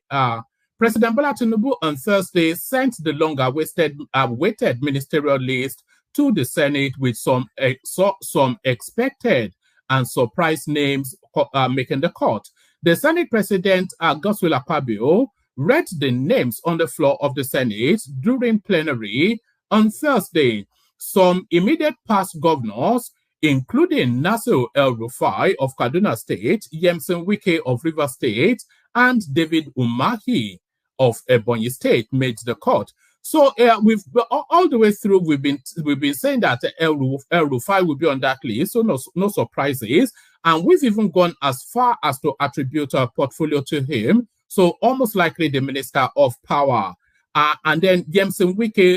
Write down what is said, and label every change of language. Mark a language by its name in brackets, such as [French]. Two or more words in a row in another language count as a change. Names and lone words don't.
[English] President Bola Tinubu on Thursday sent the long-awaited ministerial list to the Senate with some expected and surprise names making the cut. The Senate President Godswill Akpabio read the names on the floor of the Senate during plenary on Thursday. Some immediate past governors, including Nasir El-Rufai of Kaduna State, Yemson Wike of Rivers State, and David Umahi of Ebonyi State, made the cut. So we've all the way through we've been saying that El-Rufai will be on that list, so no surprises, and we've even gone as far as to attribute a portfolio to him. So almost likely the Minister of Power, and then Yemson Wike.